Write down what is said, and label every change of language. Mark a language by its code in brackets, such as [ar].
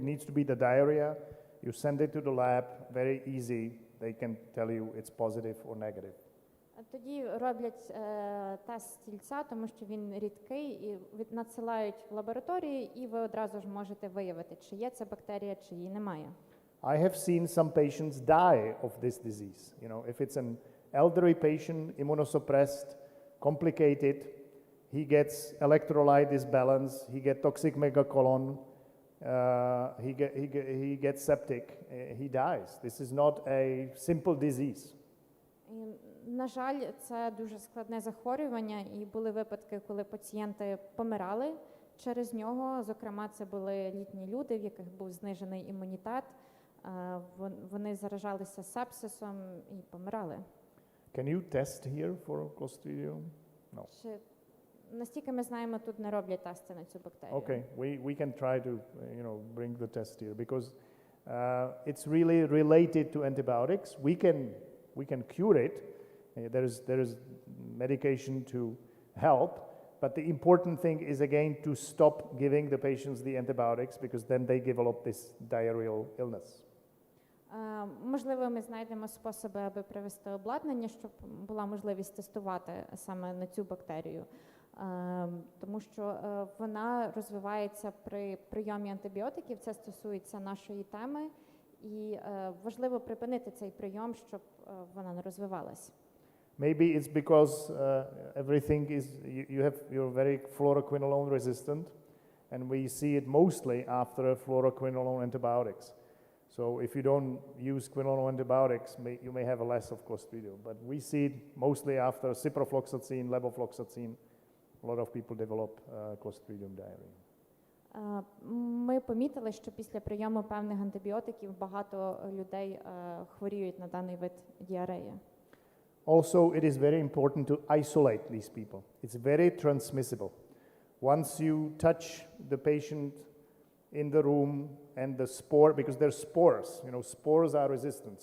[en] It needs to be the diarrhea. You send it to the lab. Very easy. They can tell you it's positive or negative. [uk] Тоді роблять тест стільця, тому що він рідкий, і надсилають в лабораторії, і ви одразу ж можете виявити, чи є ця бактерія, чи її немає. [en] I have seen some patients die of this disease. If it's an elderly patient, immunosuppressed, complicated, he gets electrolyte disbalance, he gets toxic megacolon, he gets septic, he dies. This is not a simple disease. [uk] На жаль, це дуже складне захворювання, і були випадки, коли пацієнти помирали через нього. Зокрема, це були літні люди, в яких був знижений імунітет. Вони заражалися сепсисом і помирали. [en] Can you test here for Clostridium? No. [uk] Настільки ми знаємо, тут не роблять тести на цю бактерію. [en] Okay, we can try to bring the test here because it's really related to antibiotics. We can cure it. There is medication to help, but the important thing is again to stop giving the patients the antibiotics because then they develop this diarrheal illness. [uk] Можливо, ми знайдемо способи, аби привести обладнання, щоб була можливість тестувати саме на цю бактерію. Тому що вона розвивається при прийомі антибіотиків, це стосується нашої теми, і важливо припинити цей прийом, щоб вона не розвивалась. [en] Maybe it's because everything is, you're very fluoroquinolone resistant, and we see it mostly after fluoroquinolone antibiotics. So if you don't use quinolone antibiotics, you may have a less of Clostridium. But we see it mostly after ciprofloxacin, levofloxacin. A lot of people develop Clostridium diarrhea. [uk] Ми помітили, що після прийому певних антибіотиків багато людей хворіють на даний вид діареї. [en] Also, it is very important to isolate these people. It's very transmissible. Once you touch the patient in the room and the spore, because they're spores, spores are resistant.